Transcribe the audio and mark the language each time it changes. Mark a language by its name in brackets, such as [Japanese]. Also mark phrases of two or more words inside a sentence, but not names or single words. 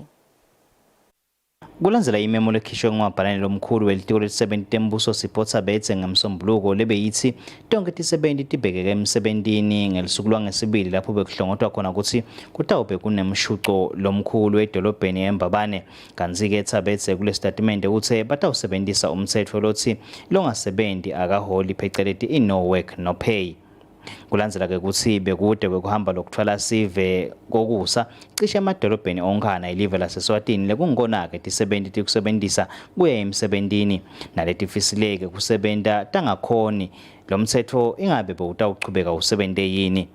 [Swati] Kulandzela imemo lekhishwe ngumabhalane lomkhulu welitiko letisebenzi tembuso Siphotshabetse ngemsombuluko lebeyithi tonke tisebenzi tibhekeke emsebentini ngelisuku lwangesibili lapho bekuhlongotwa khona ukuthi kutawube kunemshuco lomkhulu edolobheni eMbabane. Kanti-ke Tshabetse kule statement uthi batawusebenzisa umthetho lothi longasebenzi akaholi pheceleti i- [English] no work no pay. [Swati] Kulandzela ke ukuthi bekude kwekuhamba lokuthwala sive kokusa cishe emadolobheni onkana ilive laseSwatini lekungikona ke tisebenti tikusebentisa kuya emsebentini naletifisileke kusebenta tangakhoni lo mtsetfo ingabe bewutawuchubeka usebente yini.